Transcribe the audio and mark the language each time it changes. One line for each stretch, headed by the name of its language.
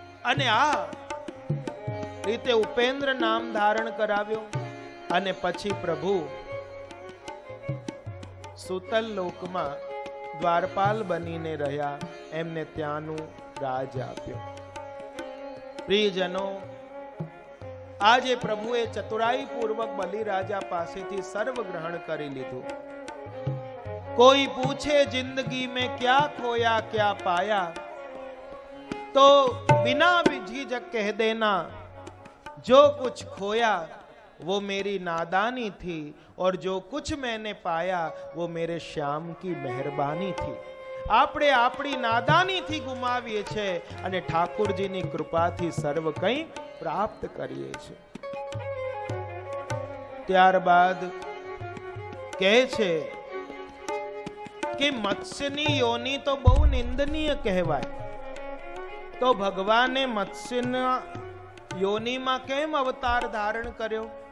Gujarati: અને આ રીતે ઉપેન્દ્ર નામ ધારણ કરાવ્યો અને પછી પ્રભુ સુતલ લોકમાં દ્વારપાલ બનીને રહ્યા, એમને ત્યાંનું રાજ આપ્યું. પ્રિયજનો, આજે પ્રભુએ ચતુરાઈ પૂર્વક બલિ રાજા પાસેથી સર્વ ગ્રહણ કરી લીધું.
Hindi: કોઈ પૂછે જિંદગી में क्या खोया क्या पाया, तो बिना झिझक कह देना जो कुछ खोया वो मेरी नादानी थी और जो कुछ मैंने पाया वो मेरे श्याम की मेहरबानी थी.
Gujarati: આપણે આપણી નાદાનીથી ગુમાવીએ છે અને ઠાકુરજીની કૃપાથી સર્વ કંઈ પ્રાપ્ત કરીએ છીએ. ત્યારબાદ કહે છે કે મત્સ્યની યોની તો બહુ નિંદનીય કહેવાય, તો ભગવાને મત્સ્યના યોનીમાં કેમ અવતાર ધારણ કર્યો?